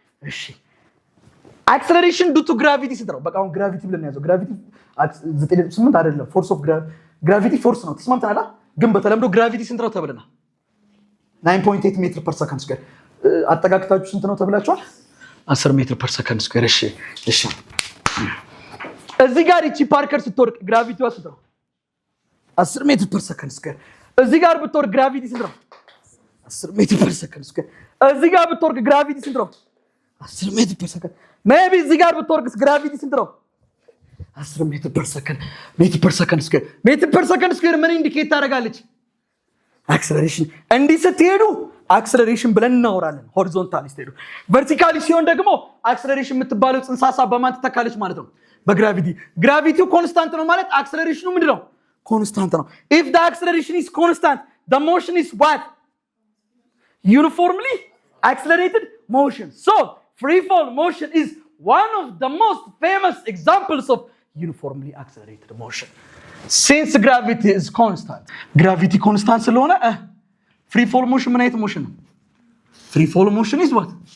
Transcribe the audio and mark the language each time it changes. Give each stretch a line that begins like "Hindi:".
English: እሺ acceleration due to gravity
Amharic: ስንት ነው? በቃ አሁን ግራቪቲ ብለን ያዘው። ግራቪቲ 9.8 አይደለም። ፎርስ ኦፍ ግራቪቲ ፎርስ ነው። ተስማምተናል። ግን በተለምዶ ግራቪቲ ስንት ነው ተብለናል? 9.8 ሜትር ፐር ሰከንድ ስኩዌር። አጠጋግታችሁ ስንት ነው ተብላችኋል? 10 ሜትር ፐር ሰከንድ ስኩዌር። እሺ እዚህ ጋር እቺ ፓርከር ስትወርቅ ግራቪቲዋ ስንት ነው? 10 ሜትር ፐር ሰከንድ ስኩዌር። እዚህ ጋር ብትወርቅ ግራቪቲ ስንት ነው? 10 ሜትር ፐር ሰከንድ ስኩዌር። እዚህ ጋር ብትወርቅ ግራቪቲ ስንት ነው? 10 ሜትር ፐር ሰከንድ። ሜቢ እዚህ ጋር ብትወርቅስ ግራቪቲ ስንት ነው? 10 ሜትር ፐር ሰከንድ። ሜትር ፐር ሰከንድ ስኩዌር። ሜትር ፐር ሰከንድ ስኩዌር ምን ኢንዲኬት ታደርጋለች? አክሰለሬሽን። እንዲህ ስትሄዱ አክሰለሬሽን ብለን እናወራለን። ሆሪዞንታሊ ስትሄዱ። ቨርቲካሊ ሲሆን ደግሞ አክሰለሬሽን የምትባለው ጽንሰ ሐሳብ በማን ትተካለች ማለት ነው? በግራቪቲ። ግራቪቲው ኮንስታንት ነው ማለት አክሰለሬሽኑ ምንድን ነው? ኮንስታንት ነው።
English: if the acceleration is constant, the motion is what? Uniformly accelerated motion. So free fall motion is one of the most famous examples of uniformly accelerated motion. Since gravity is constant. Gravity constant
Amharic: ስለሆነ
English: free fall motion
Amharic: ምን አይነት
English: motion ነው? Free fall motion is what?